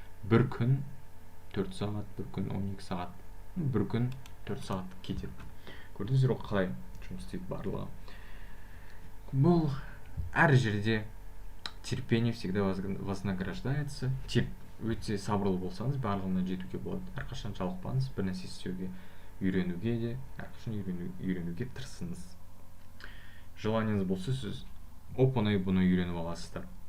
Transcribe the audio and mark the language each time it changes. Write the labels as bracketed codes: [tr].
[kk] 1 күн 4 сағат, 1 күн 12 сағат, 1 күн 4 сағат кетеді. Көрдіңіздер ғой қалай жұмыс істейді барлығы. Бұл әр жерде [ru] терпение всегда вознаграждается. [kk] Өте сабырлы болсаңыз, барлығына жетуге болады. Әрқашан жалықпаңыз, бір нәрсе істеуге, үйренуге де, әрқашан үйренуге тырысыңыз. Желанияңыз болса, сіз оп-оңай бұны үйреніп аласыздар.